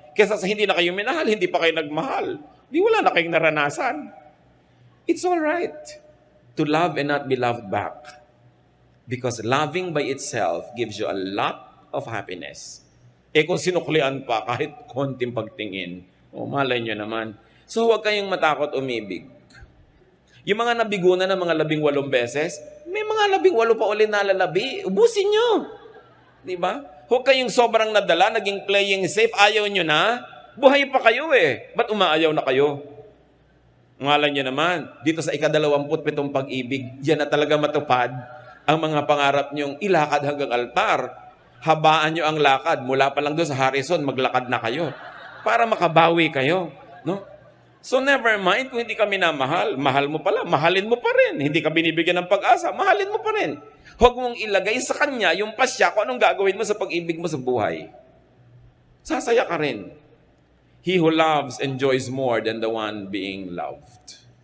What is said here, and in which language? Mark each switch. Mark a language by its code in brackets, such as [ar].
[tl] Kaysa sa hindi na kayo minahal, hindi pa kayo nagmahal. Di wala na kayong naranasan. [en] It's all right to love and not be loved back. Because loving by itself gives you a lot of happiness. [tl] Kung sinuklian pa, kahit konting pagtingin, malay nyo naman. So huwag kayong matakot umibig. Yung mga nabigunan ng mga 18 beses, may mga 18 pa ulit nalalabi. Ubusin nyo. Diba? Huwag kayong sobrang nadala, naging playing safe, ayaw nyo na. Buhay pa kayo Ba't umaayaw na kayo? Ngalan nyo naman, dito sa ika-27 pag-ibig, diyan na talaga matupad ang mga pangarap nyong ilakad hanggang altar. Habaan nyo ang lakad. Mula pa lang doon sa Harrison, maglakad na kayo. Para makabawi kayo. No? So never mind kung hindi ka minamahal. Mahal mo pala. Mahalin mo pa rin. Hindi ka binibigyan ng pag-asa. Mahalin mo pa rin. Huwag mong ilagay sa kanya yung pasya kung anong gagawin mo sa pag-ibig mo sa buhay. Sasaya ka rin. [en] He who loves enjoys more than the one being loved.